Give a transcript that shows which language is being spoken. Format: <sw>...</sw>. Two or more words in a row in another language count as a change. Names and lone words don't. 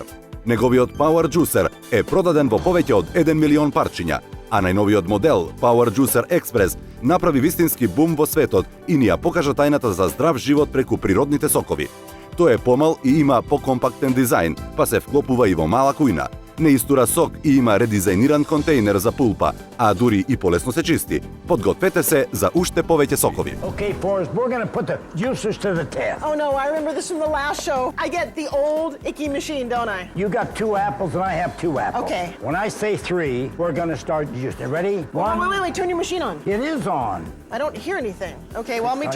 <mk>Неговиот Power Juicer е продаден во повеќе од 1 милион парчиња, а најновиот модел Power Juicer Express направи вистински бум во светот и ни ја покажа тајната за здрав живот преку природните сокови. Тој е помал и има покомпактен дизајн, па се вклопува и во мала кујна. Не истура сок и има редизајниран контейнер за пулпа, а дури и полесно се чисти. Подгответе се за уште повеќе сокови.</mk> <en>Okay, Forrest, we're going to put the juicers to the test. Oh no, I remember this from the last show. I get the old icky machine, don't I? You got 2 apples and I have 2 apples. Okay. When I say 3, we're going to start juicing. Ready? Oh, wait, turn your machine on. It is on. I don't hear anything. Okay, well, let me turn</en>